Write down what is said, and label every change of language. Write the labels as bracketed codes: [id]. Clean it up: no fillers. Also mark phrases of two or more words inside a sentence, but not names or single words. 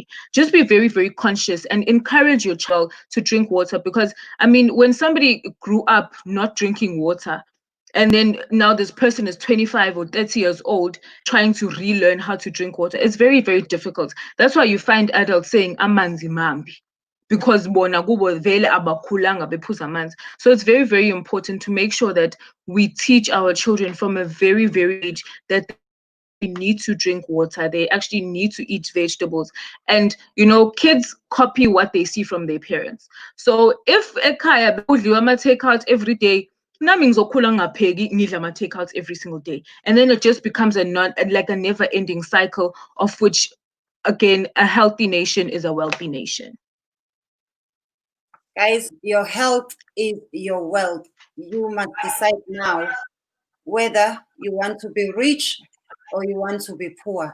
[en] Just be very, very conscious and encourage your child to drink water, because I mean, when somebody grew up not drinking water, and then now this person is 25 or 30 years old trying to relearn how to drink water, it's very, very difficult. That's why you find adults saying [zu] amanzi mambi, [en] because [zu] bona kubo vele abakhulanga bephuza amanzi. [en] So it's very, very important to make sure that we teach our children from a very, very age that they actually need to drink water, they actually need to eat vegetables. And kids copy what they see from their parents. So if [zu] ekhaya bekudliwa ama-takeout [en] every day, [zu] nami ngizokhula ngingapheki ngidla ama-takeouts [en] every single day, and then it just becomes a never ending cycle, of which, again, a healthy nation is a wealthy nation. Guys, your health is your wealth. You must decide now whether you want to be rich or you want to be poor.